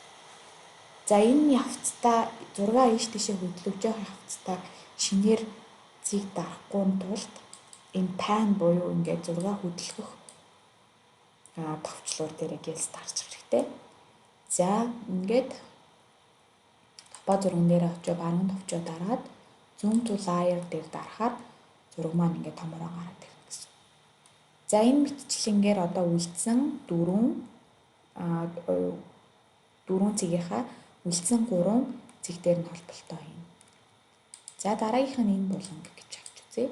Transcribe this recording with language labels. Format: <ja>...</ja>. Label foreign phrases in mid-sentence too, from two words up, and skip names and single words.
<mn>За энэ явцдаа зураг ийш тийшээ хөдлөж явах явцдаа шинээр цэг дарахгүй тулд энэ pan буюу ингээд зураг хөдөлгөх товчлуур дээр гэлс дарж хэрэгтэй. За ингээд топо зурган дээр очиж баруун товчоо дараад</mn> <en>zoom to layer</en> <mn>дээр дарахаар зураг маань ингээд томороо гараад ирнэ гэсэн. За энэ мэтчлэнгээр одоо үлдсэн дөрвөн цэгийнхаа үлдсэн 3 цэг дээр нь холболтой юм. За дараагийнх нь энэ буланг гэж авч үзье.</mn>